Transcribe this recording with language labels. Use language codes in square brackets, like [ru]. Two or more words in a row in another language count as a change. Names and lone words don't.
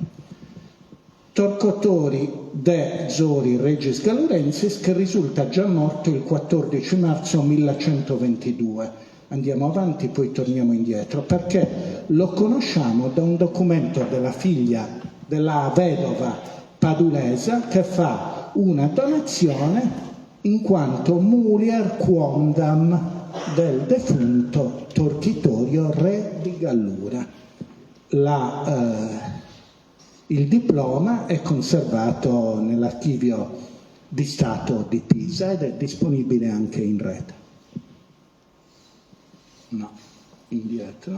[la] Torcotori, Dezori, Regis Gallurensis, [it] che risulta già morto il 14 marzo 1122. Andiamo avanti, poi torniamo indietro, perché lo conosciamo da un documento della figlia della vedova padulesa che fa una donazione in quanto [la] mulier quondam [it] del defunto Torchitorio, re di Gallura. Il diploma è conservato nell'archivio di Stato di Pisa ed è disponibile anche in rete. No, indietro.